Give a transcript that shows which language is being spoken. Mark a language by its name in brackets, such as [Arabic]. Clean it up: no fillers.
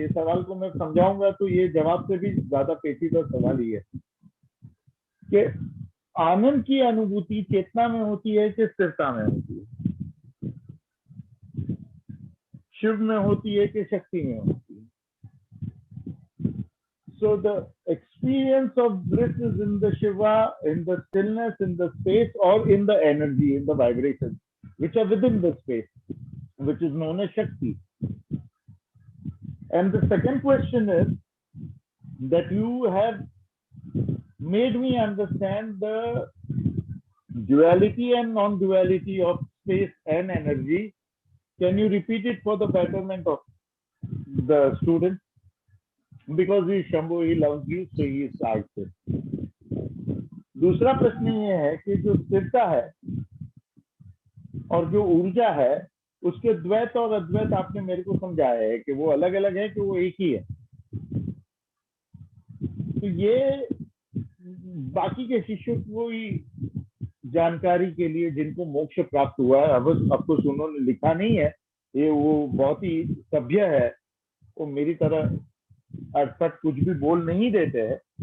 [Hindi] ये सवाल को मैं समझाऊंगा तो ये जवाब से भी ज्यादा पेचीदा सवाल ही है कि आनंद की अनुभूति चेतना में होती है कि स्थिरता में होती है, शिव में होती है कि शक्ति में होती है। [English] So the experience of bliss is in the Shiva, in the stillness, in the space, or in the energy, in the vibrations, which are within the space, which is known as Shakti. And the second question is that you have made me understand the duality and non-duality of space and energy. Can you repeat it for the betterment of the student? Because he is Shambhu, he loves you, so he starts it. [Hindi] दूसरा प्रश्न ये है कि जो स्थिरता है और जो ऊर्जा है, उसके द्वैत और अद्वैत आपने मेरे को समझाया है कि वो अलग अलग है कि वो एक ही है। तो ये बाकी के शिष्यों को ही जानकारी के लिए, जिनको मोक्ष प्राप्त हुआ है, अब कुछ उन्होंने लिखा नहीं है, ये वो बहुत ही सभ्य है, वो मेरी तरह अर्थात कुछ भी बोल नहीं देते हैं।